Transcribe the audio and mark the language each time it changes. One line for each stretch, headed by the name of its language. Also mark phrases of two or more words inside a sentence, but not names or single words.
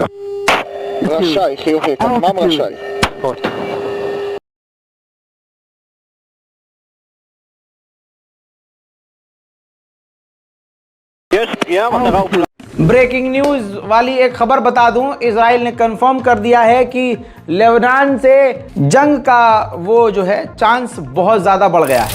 Hebrew: רשאי, חיובי, כטב"ם רשאי. יש פגיעה מטרה ופלט.
English: breaking news
Hindi: वाली एक खबर बता दूं, इजराइल ने कंफर्म कर दिया है कि लेबनान से जंग का वो जो है चांस बहुत ज़्यादा बढ़ गया है।